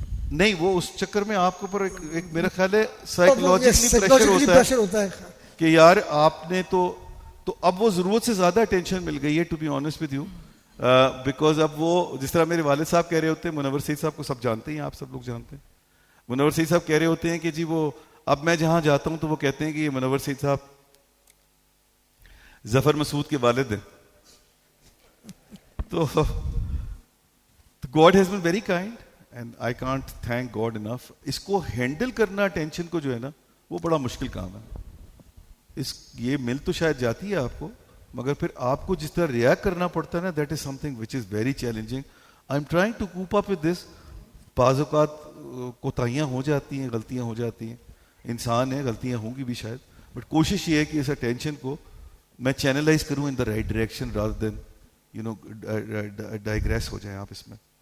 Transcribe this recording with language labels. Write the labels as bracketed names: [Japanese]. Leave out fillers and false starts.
[Urdu] نہیں, وہ اس چکر میں آپ کے اوپر ایک میرا خیال ہے سائیکولوجیکلی پریشر ہوتا ہے کہ یار آپ نے تو اب وہ ضرورت سے زیادہ اٹینشن مل گئی ہے, [English] to be honest with you, [Urdu] because اب وہ جس طرح میرے والد صاحب کہہ رہے ہوتے ہیں, منور سعید صاحب کو سب جانتے ہیں, آپ سب لوگ جانتے ہیں, منور سعید صاحب کہہ رہے ہوتے ہیں کہ جی وہ اب میں جہاں جاتا ہوں تو وہ کہتے ہیں کہ یہ منور سعید صاحب ظفر مسعود کے والد ہیں. [English] تو God has been very kind and I can't thank God enough. [Urdu] اس کو ہینڈل کرنا ٹینشن کو جو ہے نا وہ بڑا مشکل کام ہے. یہ مل تو شاید جاتی ہے آپ کو, مگر پھر آپ کو جس طرح ریئیکٹ کرنا پڑتا ہے نا, [English] That is some thing which is very challenging. I am trying to cope up with this. [Urdu] بعض اوقات کوتاہیاں ہو جاتی ہیں, غلطیاں ہو جاتی ہیں, انسان ہے, غلطیاں ہوں گی بھی شاید, بٹ کوشش یہ ہے کہ اس ٹینشن کو میں چینلائز کروں [English] in the right direction rather than you know digress [Urdu] ہو جائیں آپ اس میں.